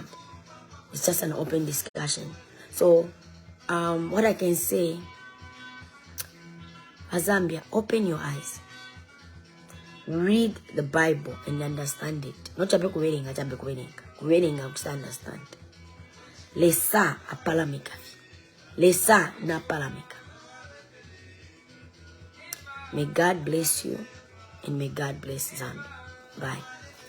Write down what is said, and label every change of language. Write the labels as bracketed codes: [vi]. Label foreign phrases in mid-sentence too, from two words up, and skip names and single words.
[en] It's just an open discussion. So, what I can say, Zambia, open your eyes. Read the Bible and understand it. Not to be reading to understand. [bem] Lesa apalamika. Lesa na palamika. [en] May God bless you and may God bless Zambia. Bye.